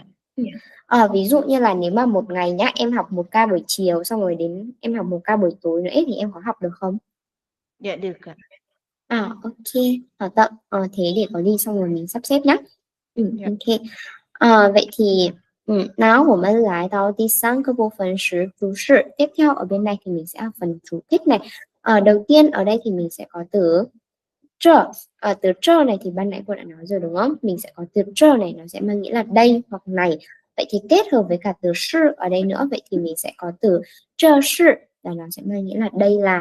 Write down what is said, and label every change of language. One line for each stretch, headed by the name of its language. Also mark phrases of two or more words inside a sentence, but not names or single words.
Vietnamese: Ví dụ như là nếu mà một ngày nhá em học một ca buổi chiều xong rồi đến em học một ca buổi tối nữa thì em có học được không? Dạ được ạ. Ok. Thế để có gì xong rồi mình sắp xếp nhé. Dạ. Ok. Vậy thì nào của mình lại
Chinese: 到第三个部分是注释.
Vietnamese: Tiếp theo ở bên này thì mình sẽ học phần chú thích này. Đầu tiên ở đây thì mình sẽ có từ trơ. Từ trơ này thì ban nãy cô đã nói rồi đúng không? Mình sẽ có từ trơ này, nó sẽ mang nghĩa là đây hoặc này. Vậy thì kết hợp với cả từ sư ở đây nữa, vậy thì mình sẽ có từ
Chinese: 这是,
Vietnamese: là nó sẽ mang nghĩa là đây là.